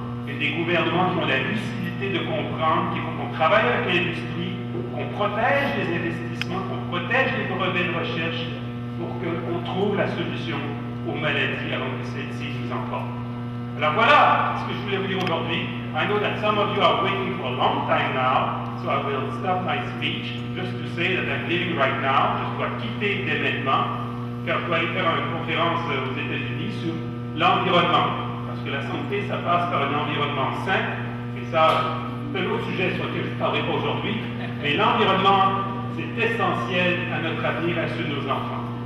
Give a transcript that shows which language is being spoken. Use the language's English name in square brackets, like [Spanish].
[French] Et des gouvernements qui ont la lucidité de comprendre qu'il faut qu'on travaille avec l'industrie, qu'on protège les investissements, qu'on protège les brevets de recherche pour qu'on trouve la solution aux maladies avant que celles-ci nous emportent. Alors voilà ce que je voulais vous dire aujourd'hui. [English] I know that some of you are waiting for a long time now, so I will stop my speech just to say that I'm leaving right now. [French] Je dois quitter dès maintenant, car je dois aller faire une conférence aux États-Unis sur l'environnement. Parce que la santé, ça passe par un environnement sain, et ça, c'est un autre sujet sur lequel je ne parlerai pas aujourd'hui, mais l'environnement, c'est essentiel à notre avenir et à ceux de nos enfants.